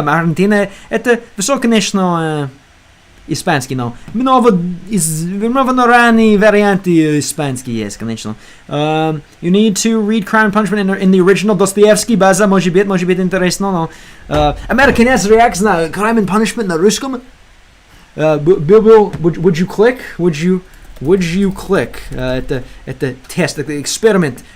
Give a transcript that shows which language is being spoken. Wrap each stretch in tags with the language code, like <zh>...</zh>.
<ru>Аргентина, это все, конечно, испанский, но много ранние варианты испанский есть, конечно.</ru> <en>You need to read Crime and Punishment in the original Dostoevsky,</en> <ru>база, может быть интересно, но американец реакция на Crime and Punishment на русском.</ru> <en>Would you click? Would you click?</en> <ru>Это тест, это эксперимент.</ru>